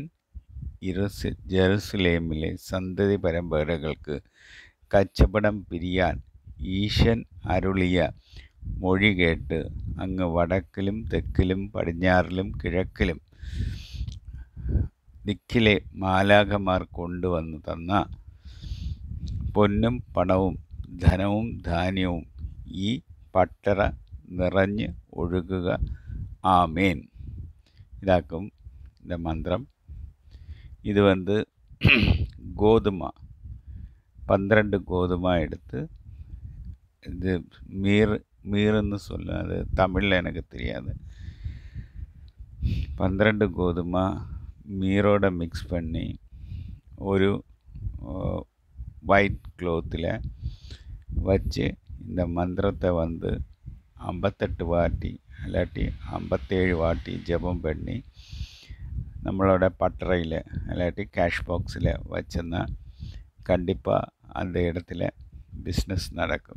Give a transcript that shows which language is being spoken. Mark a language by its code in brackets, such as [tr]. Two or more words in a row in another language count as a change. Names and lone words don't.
[ml] ജെറുസലേമിലെ സന്തതി പരമ്പരകൾക്ക് കച്ചവടം പിരിയാൻ ഈശൻ അരുളിയ മൊഴി കേട്ട് അങ്ങ് വടക്കിലും തെക്കിലും പടിഞ്ഞാറിലും കിഴക്കിലും ദിക്കിലെ മാലാഖമാർ കൊണ്ടുവന്ന് തന്ന പൊന്നും പണവും ധനവും ധാന്യവും ഈ പട്ടറ നിറഞ്ഞ് ഒഴുകുക. ആമേൻ. ഇതാക്കും [ta] இந்த மந்திரம். இது கோதுமை 12 கோதுமை எடுத்து, இது மீறுன்னு சொல்ல, அது தமிழில் எனக்கு தெரியாது. 12 கோதுமை மீரோட மிக்ஸ் பண்ணி ஒரு [en] white clothil [ta] வச்சு இந்த மந்திரத்தை 58 வாட்டி இல்லாட்டி 57 வாட்டி ஜெபம் பண்ணி நம்மளோட பட்டறையில் இல்லாட்டி [en] cash boxil [ta] வச்சோன்னா கண்டிப்பாக அந்த இடத்துல பிஸ்னஸ் நடக்கும்.